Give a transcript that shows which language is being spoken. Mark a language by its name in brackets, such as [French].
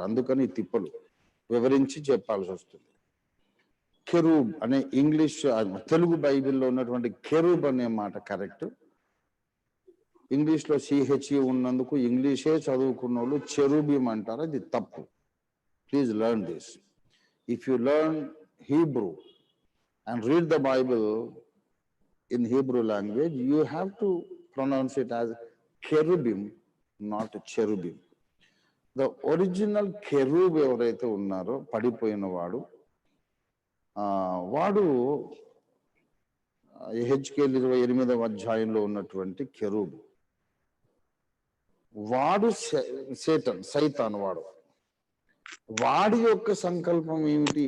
[Telugu] అందుకని ఈ తిప్పలు వివరించి చెప్పాల్సి వస్తుంది. కెరూబ్ అనే ఇంగ్లీష్, తెలుగు బైబిల్లో ఉన్నటువంటి కెరూబ్ అనే మాట కరెక్ట్. ఇంగ్లీష్లో CHE ఉన్నందుకు ఇంగ్లీషే చదువుకున్న వాళ్ళు చెరూబిం అంటారు, అది తప్పు. [English] Please learn this. If you learn Hebrew and read the Bible in Hebrew language, you have to pronounce it as cherubim, not cherubim. The original cherub [Telugu] ఎవరైతే ఉన్నారో పడిపోయిన వాడు, వాడు ఎహెచ్కేల్ 28వ అధ్యాయంలో ఉన్నటువంటి కెరూబ్. వాడు సేటన్, సైతాను. వాడి యొక్క సంకల్పం ఏమిటి?